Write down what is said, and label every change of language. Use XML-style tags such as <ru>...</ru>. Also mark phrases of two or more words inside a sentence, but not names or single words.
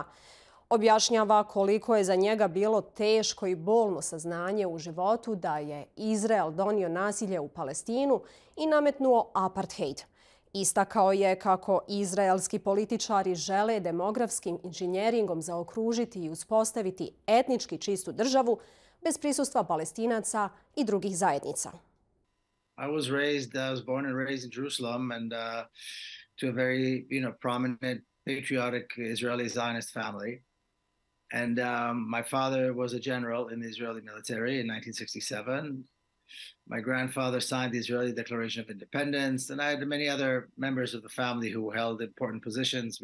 <bs>Objašnjava koliko je za njega bilo teško i bolno saznanje u životu da je Izrael donio nasilje u Palestinu i nametnuo apartheid. Istakao je kako izraelski političari žele demografskim inženjeringom zaokružiti i uspostaviti etnički čistu državu bez prisustva Palestinaca i drugih zajednica.</bs> <en>I was born and raised in Jerusalem and to a very, prominent, patriotic Israeli Zionist family. And my father was a general in the Israeli military in 1967. My grandfather signed the Israeli Declaration of Independence, and I had many other members of the family who held important positions.</en>